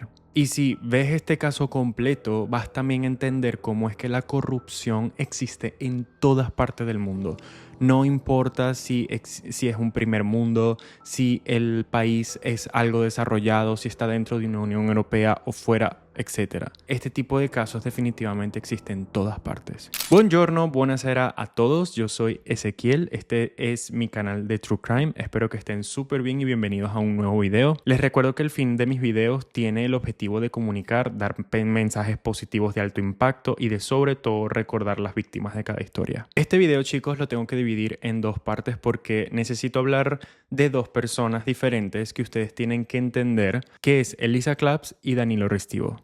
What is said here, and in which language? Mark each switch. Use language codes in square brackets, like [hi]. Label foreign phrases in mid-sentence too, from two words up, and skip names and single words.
[es] Y si ves este caso completo, vas también a entender cómo es que la corrupción existe en todas partes del mundo. No importa si es un primer mundo, si el país es algo desarrollado, si está dentro de una Unión Europea o fuera, etc. Este tipo de casos definitivamente existen en todas partes. [it] Buongiorno, buonasera [es] a todos. Yo soy Ezequiel. Este es mi canal de [en] True Crime. [es] Espero que estén súper bien y bienvenidos a un nuevo video. Les recuerdo que el fin de mis videos tiene el objetivo de comunicar, dar mensajes positivos de alto impacto y de sobre todo recordar las víctimas de cada historia. Este video, chicos, lo tengo que dividir en dos partes porque necesito hablar de dos personas diferentes que ustedes tienen que entender, que es Elisa Claps y Danilo Restivo.